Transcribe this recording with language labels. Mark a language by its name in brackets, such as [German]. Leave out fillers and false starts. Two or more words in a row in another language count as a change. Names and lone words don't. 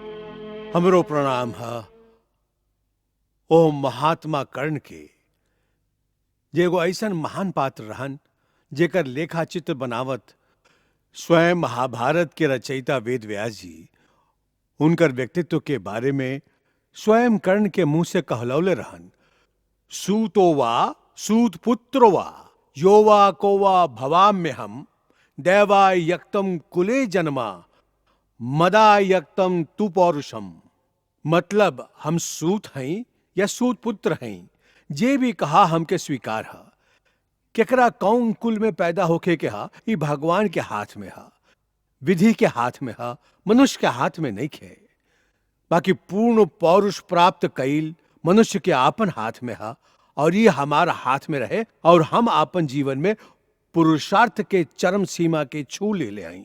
[Bhojpuri] हमरो प्रणाम है ओ महात्मा कर्ण के, जे एगो ऐसन महान पात्र रहन जेकर लेखा चित्र बनावत स्वयं महाभारत के रचयिता वेद व्यास जी उनकर व्यक्तित्व के बारे में स्वयं कर्ण के मुंह से कहलौले रहन। [Sanskrit] सूतो वा सूत पुत्रो वा यो वा को वा भवाम्य हम दैवा यक्तम कुले जन्मा मदा यक्तम तु पौरुषम। [Bhojpuri] मतलब हम सूत हैं या सूत पुत्र हैं, जे भी कहा हमके स्वीकार है। केकरा कौन कुल में पैदा होके के हा ई भगवान के हाथ में हा, विधि के हाथ में हा, मनुष्य के हाथ में नहीं खे। बाकी पूर्ण पौरुष प्राप्त कईल मनुष्य के आपन हाथ में हा और ये हमारा हाथ में रहे और हम आपन जीवन में पुरुषार्थ के चरम सीमा के छू ले आई।